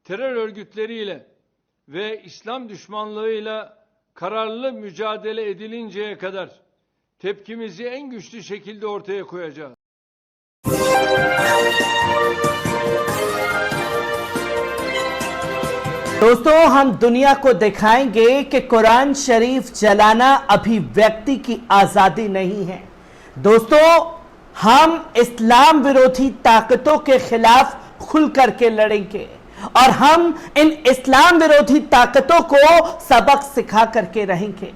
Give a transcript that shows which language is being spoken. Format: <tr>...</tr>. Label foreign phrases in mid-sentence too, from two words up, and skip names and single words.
<tr>terör örgütleriyle ve İslam düşmanlığıyla kararlı mücadele edilinceye kadar tepkimizi en güçlü şekilde ortaya koyacağız.</tr> <hi>दोस्तों, हम दुनिया को दिखाएंगे कि कुरान शरीफ जलाना अभिव्यक्ति की आजादी नहीं है। दोस्तों, हम इस्लाम विरोधी ताकतों के खिलाफ खुल करके लड़ेंगे और हम इन इस्लाम विरोधी ताकतों को सबक सिखा करके रहेंगे।</hi>